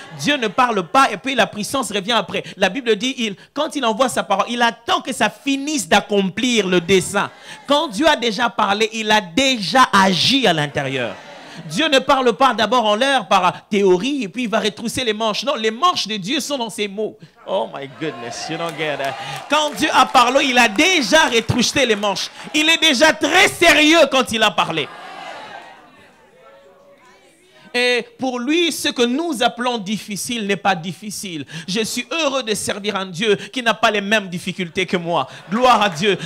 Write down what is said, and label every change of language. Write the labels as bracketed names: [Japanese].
[French] Dieu ne parle pas et puis la puissance revient après. La Bible dit, quand il envoie sa parole, il attend que ça finisse d'accomplir le dessein. Quand Dieu a déjà parlé, il a déjà agi à l'intérieur. Dieu ne parle pas d'abord en l'air par théorie et puis il va retrousser les manches. Non, les manches de Dieu sont dans ses mots. [English] Oh my goodness, you don't get that. [French] Quand Dieu a parlé, il a déjà retroussé les manches. Il est déjà très sérieux quand il a parlé. Et pour lui, ce que nous appelons difficile n'est pas difficile. Je suis heureux de servir un Dieu qui n'a pas les mêmes difficultés que moi. Gloire à Dieu.